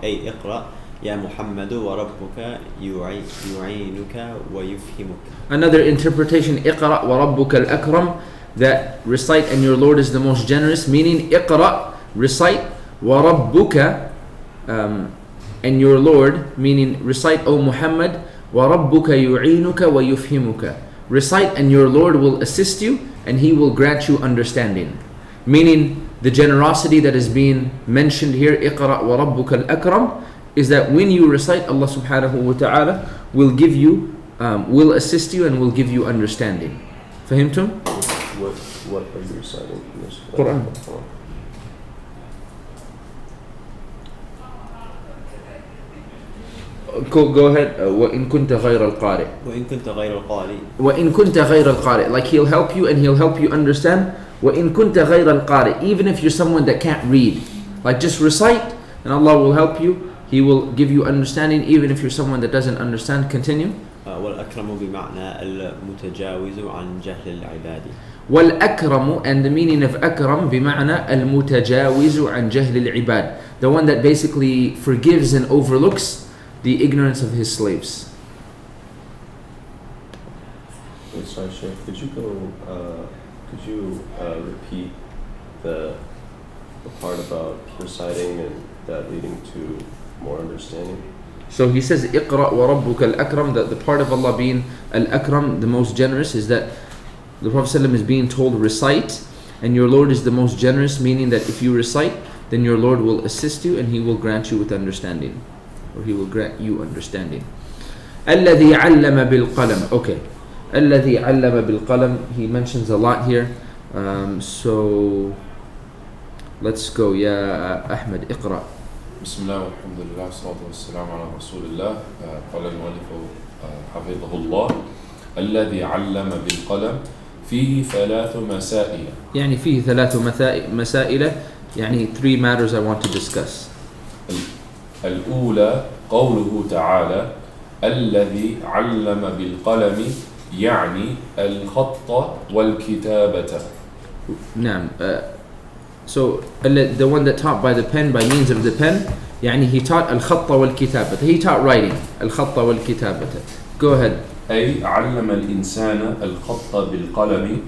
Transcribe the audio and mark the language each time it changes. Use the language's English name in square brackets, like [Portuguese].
[Arabic] أي اقرأ يا محمد وربك يعينك ويفهمك. [English] Another interpretation, [Arabic] اقرأ وربك الأكرم, [English] that recite and your Lord is the most generous, meaning اقرأ, recite, وربك, and your Lord, meaning recite, O Muhammad, [Arabic] وَرَبُّكَ يُعِينُكَ وَيُفْهِمُكَ. [English] Recite and your Lord will assist you and He will grant you understanding. Meaning the generosity that is being mentioned here, [Arabic] اقرأ وَرَبُّكَ الْأَكْرَمِ, [English] is that when you recite, Allah subhanahu wa ta'ala will give you, will assist you and will give you understanding. [Arabic] فهمتم? [English] What are you reciting in this? Quran. Go ahead. [Arabic] وَإِن كُنْتَ غَيْرَ الْقَارِئِ. وإن كنت غير القارئ. وَإِن كُنْتَ غَيْرَ الْقَارِئِ. [English] Like He'll help you and He'll help you understand. [Arabic] وَإِن كُنْتَ غَيْرَ الْقَارِئِ. [English] Even if you're someone that can't read, like just recite and Allah will help you. He will give you understanding even if you're someone that doesn't understand. Continue. [Arabic] والأكرم بمعنى المتجاوز عن جهل العباد. والأكرم, [English] and the meaning of [Arabic] أكرم بمعنى المتجاوز عن جهل العباد. [English] The one that basically forgives and overlooks the ignorance of his slaves. Sorry, Sheikh, could you repeat the part about reciting and that leading to more understanding? So he says, [Arabic] اقرأ وربك الأكرم, [English] that the part of Allah being Al-Akram, the most generous, is that the Prophet ﷺ is being told, recite, and your Lord is the most generous, meaning that if you recite, then your Lord will assist you and He will grant you with understanding. Or He will grant you understanding. [Arabic] الذي علم بالقلم. [English] Okay. [Arabic] الذي علم بالقلم. [English] He mentions a lot here. So let's go. [Arabic] يا أحمد اقرأ. بسم الله والحمد لله والصلاة والسلام على رسول الله. قال المؤلف حفظه الله الذي علم بالقلم فيه ثلاث مسائل. يعني فيه ثلاث مسائل, [English] يعني 3 matters I want to discuss. [Arabic] الأولى قوله تعالى الذي علم بالقلم يعني الخط والكتابة. نعم. [English] So the one that taught by the pen, by means of the pen, يعني he taught [Arabic] الخط والكتابة. [English] He taught writing [Arabic] الخط والكتابة. [English] Go ahead. [Arabic] أي علم الإنسان الخط بالقلم.